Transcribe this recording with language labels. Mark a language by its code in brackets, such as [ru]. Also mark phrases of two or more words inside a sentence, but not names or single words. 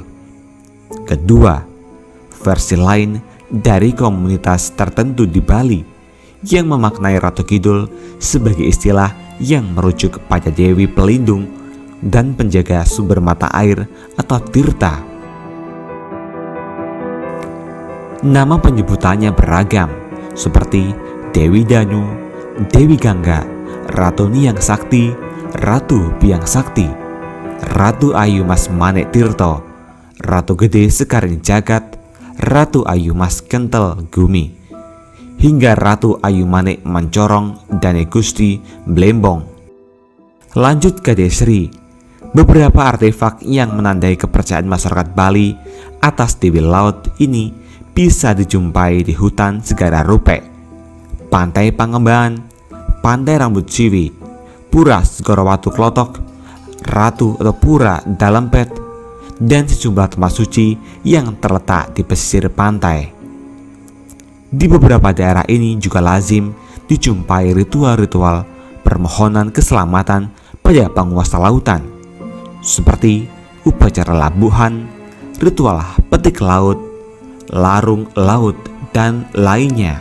[id] Kedua, versi lain dari komunitas tertentu di Bali yang memaknai Ratu Kidul sebagai istilah yang merujuk kepada Dewi Pelindung dan penjaga sumber mata air atau Tirta. Nama penyebutannya beragam, seperti Dewi Danu, Dewi Gangga, Ratu Niyang Sakti, Ratu Biang Sakti, Ratu Ayu Mas Manik Tirto, Ratu Gede Sekaring Jagat, Ratu Ayu Mas Kentel Gumi, hingga Ratu Ayu Manik Mencorong dan Gusti Blembong. Lanjut ke Desri, beberapa artefak yang menandai kepercayaan masyarakat Bali atas Dewi Laut ini bisa dijumpai di hutan Segara Rupe, Pantai Pangembangan, Pantai Rambut Siwi, Pura Segara Watu Klotok, Ratu atau Pura Dalempet, dan sejumlah tempat suci yang terletak di pesisir pantai. Di beberapa daerah ini juga lazim dijumpai ritual-ritual permohonan keselamatan pada penguasa lautan, seperti upacara labuhan, ritual petik laut, larung laut, dan lainnya.